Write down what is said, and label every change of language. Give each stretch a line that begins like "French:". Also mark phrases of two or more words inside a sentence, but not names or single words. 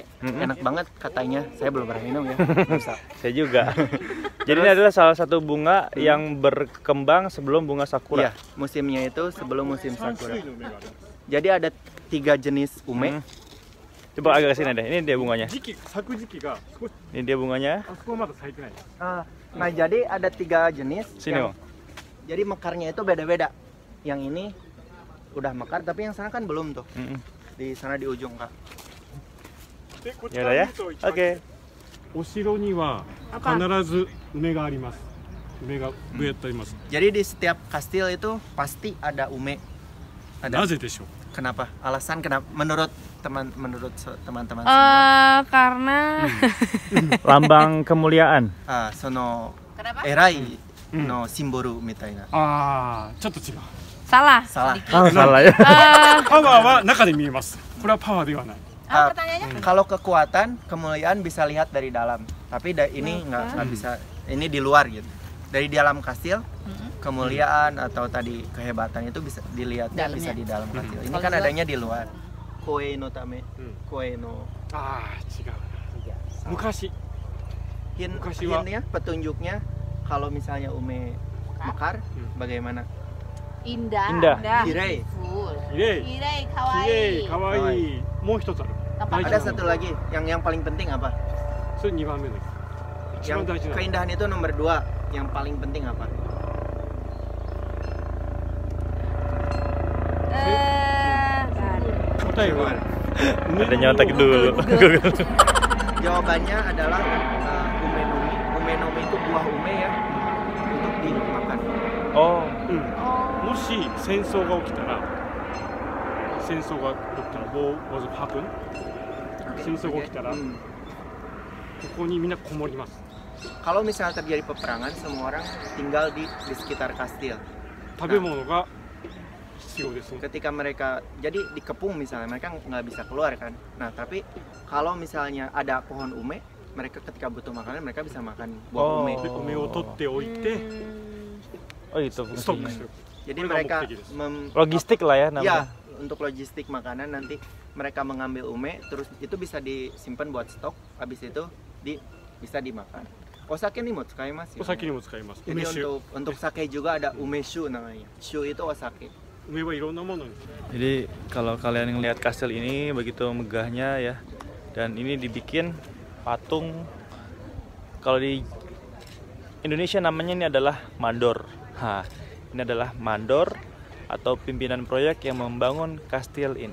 Indonesian: Enak banget katanya. Saya belum pernah minum ya. Bisa. saya juga. Jadi ini adalah salah satu bunga yang berkembang sebelum bunga sakura. Iya, musimnya itu sebelum musim sakura. Jadi ada 3 jenis ume. Coba agak kesini deh. Ini dia bunganya.
Japanese: 咲く時期が少し
Indonesian: Ini dia bunganya.
Japanese: あそこはまだ咲いてない。
Indonesian: Nah, jadi ada 3 jenis. Sini bang. Jadi mekarnya itu beda-beda. Yang ini udah mekar, tapi yang sana kan belum tuh. Di sana di ujung kak.
Japanese: でこち
Indonesian: Ya
Japanese: ら
Indonesian: udah
Japanese: 見
Indonesian: ya.
Japanese: ると一番
Indonesian: Oke.
Japanese: お城には必ず梅があります。梅が植えてあります。
Indonesian: Jadi di setiap kastil itu pasti ada ume.
Japanese: なぜでしょう。
Indonesian: Kenapa? Alasan kenapa? Menurut teman-teman semua. Karena Lambang kemuliaan.
Japanese: Sono
Indonesian: Kenapa?
Japanese: 偉いのシンボルみたいな. ああ、ちょっと違う。
Indonesian: salah. Salah. Salah ya.
Japanese: パワーは中で見えます。これはパワーではない。
Indonesian: Apa pertanyaannya? Kalau kekuatan, kemuliaan bisa lihat dari dalam. Tapi ini nggak bisa. Ini di luar gitu. Dari dalam kastil, kemuliaan atau tadi kehebatan itu bisa dilihatnya bisa di dalam kastil. Ini kan adanya di luar.
Japanese: 声のため、声の. ああ、違う。昔。
Indonesian: Hintnya, petunjuknya, kalau misalnya ume mekar, bagaimana? Indah. Indah.
Japanese: Hirei. きれい。 Kirei, き kawaii. れい、かわいい。もう一つある。
Indonesian: Ada satu lagi, yang paling penting apa?
Japanese: それ2番目です。一番
Indonesian: Yang
Japanese: 大事なの。
Indonesian: keindahan itu nomor 2. Yang paling penting apa? Ada nyontek dulu. Jawabannya adalah
Japanese: 梅の実. 梅の実
Indonesian: itu buah ume ya, untuk dimakan. Oh.
Japanese: もし戦争が起きたら、戦争が起きたら、
English: War was happen。
Japanese: 戦争が起きたら、ここにみんなこもります。
Indonesian: Kalau misalnya terjadi peperangan, semua orang tinggal di sekitar kastil.
Japanese: 食べ物が必要ですね。
Indonesian: ketika mereka jadi dikepung misalnya mereka nggak bisa keluar kan. Nah tapi kalau misalnya ada pohon ume, mereka ketika butuh makanan mereka bisa makan buah ume.
Japanese: で梅を取っておいて
Indonesian: Oh itu
Japanese: ストック
Indonesian: fungsinya.
Japanese: する。
Indonesian: Jadi
Japanese: これが
Indonesian: mereka
Japanese: 目的です。
Indonesian: Logistik lah ya ya namanya. untuk logistik makanan nanti mereka mengambil ume terus itu bisa disimpan buat stok, habis itu bisa dimakan.
Japanese: お酒にも使います. お酒にも使います。
Indonesian: Jadi
Japanese: 梅酒。
Indonesian: untuk sake juga ada umeshu namanya. Shu itu osake.
Japanese: 梅はいろんなものに。
Indonesian: Jadi kalau kalian ngelihat kastil ini begitu megahnya ya, dan ini dibikin patung. Kalau di Indonesia namanya ini adalah mandor. Ini adalah mandor atau pimpinan proyek yang membangun kastil ini.